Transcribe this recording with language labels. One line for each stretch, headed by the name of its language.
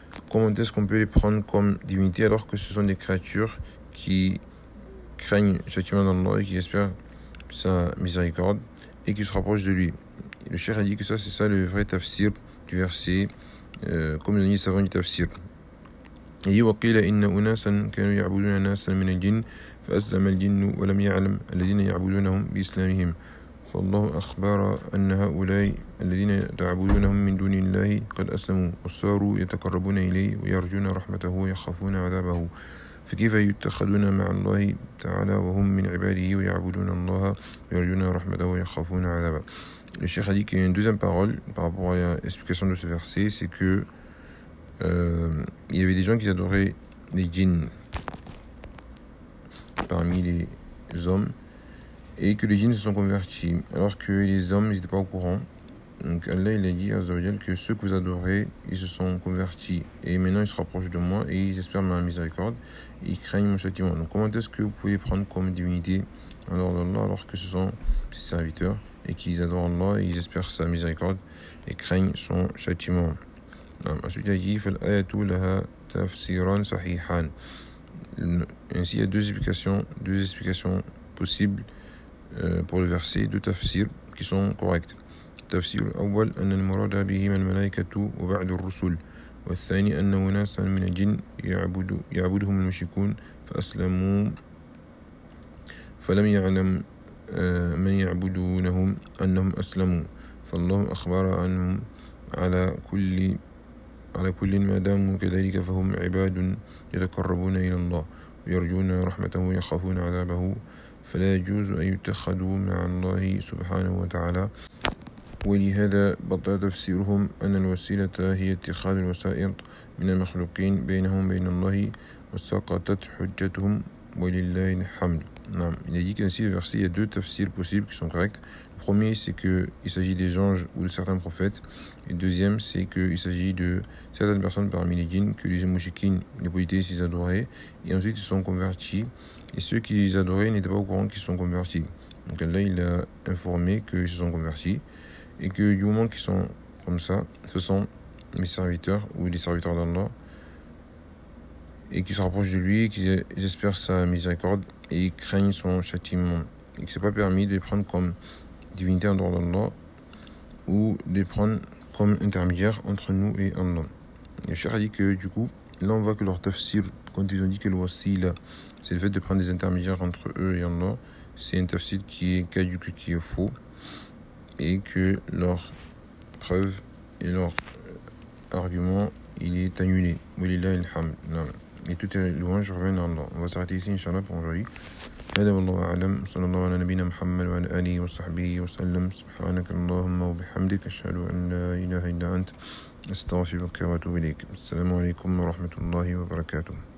French: Comment est-ce qu'on peut les prendre comme divinité alors que ce sont des créatures qui craignent le châtiment d'Allah et qui espèrent sa miséricorde et qui se rapprochent de lui? Le cheikh a dit que ça, c'est ça le vrai tafsir du verset. Comme le dit le savant du tafsir.
Arabic: يوقيل إن أناسا كانوا يعبدون ناسا من الجن فأسلم الجن ولم يعلم الذين يعبدونهم بإسلامهم فالله أخبر أن هؤلاء الذين يعبدونهم من دون الله قد أسلموا وصاروا يتقربون إليه ويرجون رحمته ويخافون عذابه فكيف يتخذون مع الله تعالى وهم من عباده ويعبدون الله ويرجون رحمته ويخافون عذابه.
French: Le cheikh a dit qu'il y a une deuxième parole par rapport à l'explication de ce verset, c'est que il y avait des gens qui adoraient les djinns parmi les hommes et que les djinns se sont convertis alors que les hommes n'étaient pas au courant. Donc Allah il a dit à Zawajal que ceux que vous adorez, ils se sont convertis et maintenant ils se rapprochent de moi et ils espèrent ma miséricorde et ils craignent mon châtiment. Donc comment est-ce que vous pouvez prendre comme divinité en dehors d'Allah alors que ce sont ses serviteurs et qu'ils adorent Allah et ils espèrent sa miséricorde et craignent son châtiment? Ensuite, il dit
Arabic: فالآية لها تفسيران صحيحان.
French: Ainsi, il y a deux explications possibles pour le verset, deux tafsir qui sont corrects.
Arabic: تفسير الأول أن المراد بهم الملائكة وبعد الرسل والثاني أن أناسا من الجن يعبدهم المشركون فأسلموا فلم يعلم من يعبدونهم أنهم أسلموا فالله أخبر عنهم على كل ما داموا كذلك فهم عباد يتقربون إلى الله ويرجون رحمته ويخافون عذابه فلا يجوز أن يتخذوا مع الله سبحانه وتعالى ولهذا بطل تفسيرهم أن الوسيلة هي اتخاذ الوسائط من المخلوقين بينهم بين الله وسقطت حجتهم ولله الحمد. نعم.
French: Il a dit qu'ainsi le verset, il y a deux tafsirs possibles qui sont corrects. Le premier, c'est qu'il s'agit des anges ou de certains prophètes. Et le deuxième, c'est qu'il s'agit de certaines personnes parmi les djinns que les mouchikines, les polythéistes, ils adoraient. Et ensuite, ils sont convertis. Et ceux qui les adoraient n'étaient pas au courant qu'ils se sont convertis. Donc Allah, il a informé qu'ils se sont convertis. Et que du moment qu'ils sont comme ça, ce sont mes serviteurs ou les serviteurs d'Allah. Et qu'ils se rapprochent de lui, qu'ils espèrent sa miséricorde et qu'ils craignent son châtiment. Et qu'il ne s'est pas permis de les prendre comme divinité en dehors d'Allah ou de les prendre comme intermédiaire entre nous et Allah. Le cheikh a dit que du coup, là on voit que leur tafsir, quand ils ont dit que le wasila, c'est le fait de prendre des intermédiaires entre eux et Allah, c'est un tafsir qui est caduque, qui est faux. Et que leur preuve et leur argument, il est annulé. Wallahi alhamd. Et tout est loin, je reviens à Allah. On va s'arrêter ici, Inch'Allah, pour aujourd'hui.
Arabic: هذا والله أعلم صلى الله على نبينا محمد وعلى آله وصحبه وسلم سبحانك اللهم وبحمدك أشهد أن لا إله إلا أنت أستغفرك وأتوب إليك. السلام عليكم ورحمة الله وبركاته.